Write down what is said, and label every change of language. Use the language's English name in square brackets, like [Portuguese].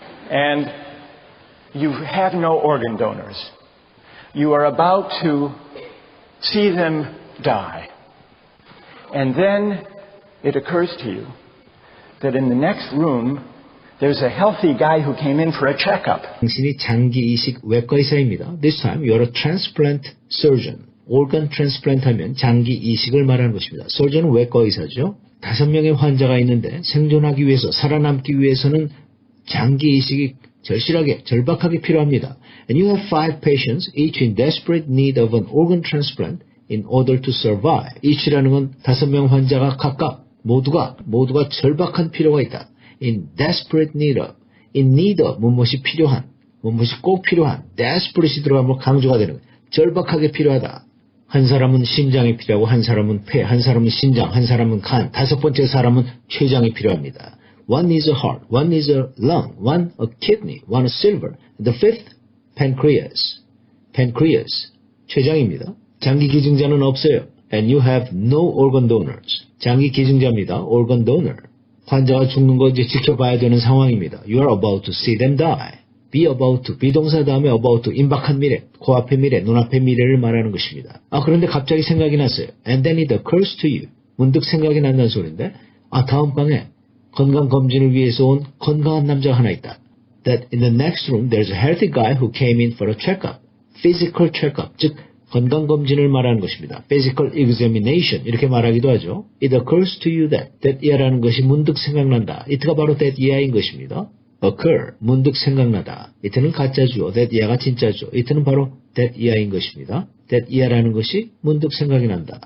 [English] And you have no organ donors. You are about to see them die. And then it occurs to you that in the next room there's a healthy guy who came in for a checkup. [Korean] 당신이 장기 이식 외과 의사입니다. [English] This time you're a transplant surgeon. [Korean] organ transplant 하면 장기 이식을 말하는 것입니다. surgeon은 외과 의사죠. 5명의 환자가 있는데 생존하기 위해서 살아남기 위해서는 장기 이식이 절실하게 절박하게 필요합니다. [English] And you have 5 patients each in desperate need of an organ transplant in order to survive. [Korean] each라는 건 5명 환자가 각각 모두가 절박한 필요가 있다. in desperate need of, in need of, 무엇이 필요한, 무엇이 꼭 필요한, desperate이 들어가면 강조가 되는 거예요. 절박하게 필요하다. 한 사람은 심장이 필요하고 한 사람은 폐, 한 사람은 신장, 한 사람은 간, 5번째 사람은 췌장이 필요합니다. [English] One needs a heart, one needs a lung, one a kidney, one a silver. The 5th, pancreas. [Korean] pancreas, 췌장입니다. 장기 기증자는 없어요. [English] And you have no organ donors. [Korean] 장기 기증자입니다. organ donor. 환자가 죽는 거 이제 지켜봐야 되는 상황입니다. [English] You are about to see them die. [Korean] be about to, 비동사 다음에 about to, 임박한 미래, 코앞의 미래, 눈앞의 미래를 말하는 것입니다. 그런데 갑자기 생각이 났어요. [English] And then it occurs to you. [Korean] 문득 생각이 난다는 소리인데, 다음 방에 건강검진을 위해서 온 건강한 남자가 하나 있다. [English] That in the next room there's a healthy guy who came in for a checkup. [Korean] physical checkup, 즉 건강검진을 말하는 것입니다. physical examination 이렇게 말하기도 하죠. It occurs to you that, that year라는 것이 문득 생각난다. it가 바로 that year인 것입니다. occur, 문득 생각나다. it는 가짜주어, that year가 진짜죠. it는 바로 that year인 것입니다. that year라는 것이 문득 생각이 난다.